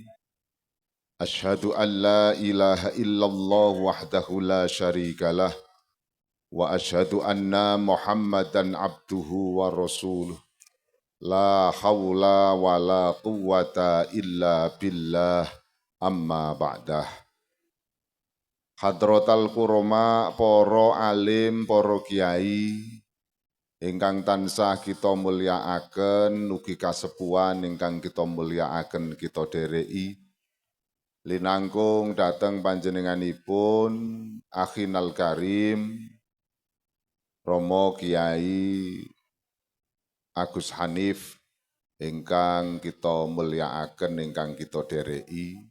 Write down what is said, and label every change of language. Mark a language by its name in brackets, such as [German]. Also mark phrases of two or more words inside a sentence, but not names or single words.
[Arabic] أشهد أن لا إله إلا الله وحده لا شريك له. وأشهد أن محمدا عبده ورسوله. لا حول ولا قوة إلا بالله أما بعد. حضرة الكرماء, [Javanese] poro alim, poro kiai, ingkang tansah kita mulyakaken, ugi kasepuhan ingkang kita mulyakaken kita dereki. Linangkung dateng panjenenganipun [Arabic] أخينا الكريم, [Javanese] Romo Kiai Agus Hanif ingkang kita mulyakaken ingkang kita dereki.